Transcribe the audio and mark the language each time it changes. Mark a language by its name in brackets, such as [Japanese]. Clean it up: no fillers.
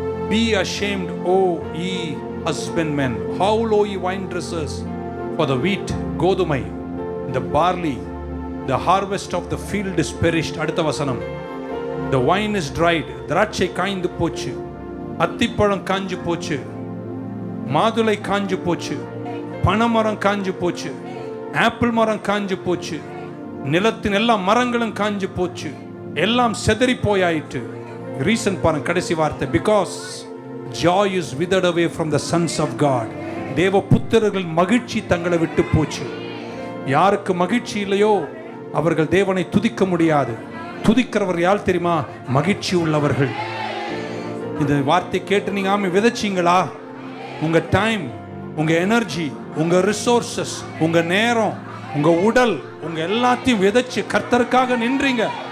[English] Be ashamed, O ye husbandmen, howl, O ye vine dressers, for the wheat, கோதுமை, the barley, the harvest of the field is perished. [Tamil] அடுத்த வசனம், [English] the wine is dried. [Tamil] திராட்சை காய்ந்து போச்சு, அத்திப்பழம் காஞ்சு போச்சு, மாதுளை காஞ்சு போச்சு, பனைமரம் காஞ்சு போச்சு, ஆப்பிள் மரம் காஞ்சு போச்சு, நிலத்தின் எல்லா மரங்களும் காஞ்சு போச்சு, எல்லாம் செதறி போயாயிட்டு. ரீசன் பாருங்க, கடைசி வார்த்தை, because [English] Joy is withered away from the sons of God. [Tamil] தேவ புத்திரர்கள் மகிழ்ச்சி தங்களை விட்டு போச்சு. யாருக்கு மகிழ்ச்சி இல்லையோ அவர்கள் தேவனை துதிக்க முடியாது. துதிக்கிறவர் யார் தெரியுமா? மகிழ்ச்சி உள்ளவர்கள். இந்த வார்த்தை கேட்டு நீங்க ஆமே விதைச்சிங்களா? உங்க டைம், உங்க எனர்ஜி, உங்க ரிசோர்சஸ், உங்க நேரம், உங்க உடல், உங்க எல்லாத்தையும் விதைச்சு கர்த்தருக்காக நின்றீங்க.